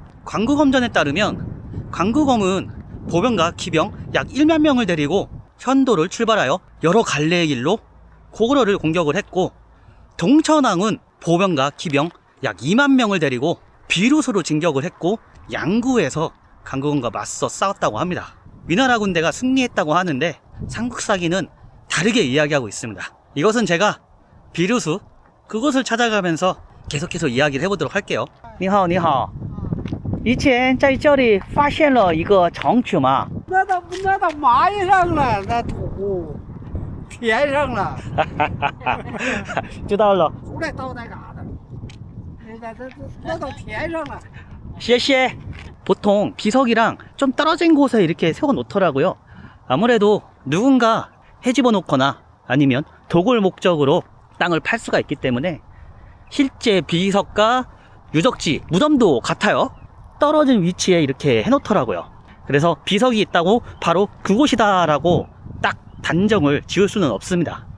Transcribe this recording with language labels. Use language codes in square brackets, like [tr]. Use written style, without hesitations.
[ko] 광구검전에 따르면 광구검은 보병과 기병 약 1만 명을 데리고 현도를 출발하여 여러 갈래의 길로 고구려를 공격을 했고, 동천왕은 보병과 기병 약 2만 명을 데리고 비루수로 진격을 했고, 양구에서 강구검과 맞서 싸웠다고 합니다. 위나라 군대가 승리했다고 하는데 삼국사기는 다르게 이야기하고 있습니다. 이것은 제가 비루수 그곳을 찾아가면서 계속해서 이야기를 해보도록 할게요. [zh] 你好,你好. 以前在这里发现了一个城址吗? 那到马上了，那土填上了，知道了。出来到那嘎达，那都填上了。谢谢. [ko] 보통 비석이랑 좀 떨어진 곳에 이렇게 세워 놓더라고요. 아무래도 누군가 해집어 놓거나 아니면 도굴 목적으로 땅을 팔 수가 있기 때문에 실제 비석과 유적지, 무덤도 같아요. 떨어진 위치에 이렇게 해놓더라고요. 그래서 비석이 있다고 바로 그곳이다 라고 딱 단정을 지을 수는 없습니다.